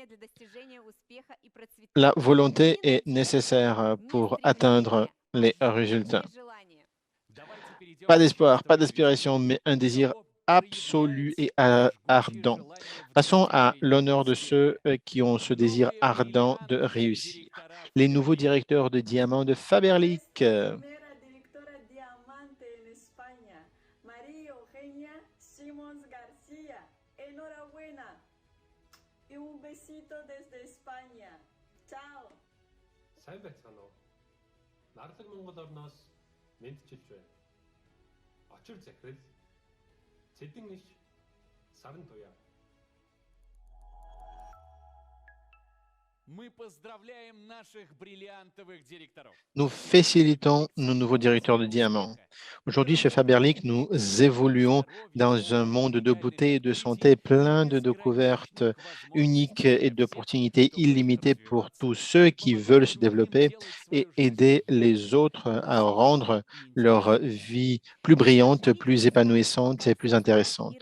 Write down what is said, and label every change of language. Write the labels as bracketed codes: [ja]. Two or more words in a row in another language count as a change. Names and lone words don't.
[fr] La volonté est nécessaire pour atteindre les résultats. Pas d'espoir, pas d'aspiration, mais un désir absolu et ardent. Passons à l'honneur de ceux qui ont ce désir ardent de réussir. Les nouveaux directeurs de diamants de Faberlic. [mn] Сайн байцгаана уу? Нарлаг Монгол орноос мэдчилж байна. Очир захирал Цэдэн иш Саран Туяа. [fr] Nous félicitons nos nouveaux directeurs de diamants. Aujourd'hui, chez Faberlic, nous évoluons dans un monde de beauté et de santé plein de découvertes uniques et d'opportunités illimitées pour tous ceux qui veulent se développer et aider les autres à rendre leur vie plus brillante, plus épanouissante et plus intéressante.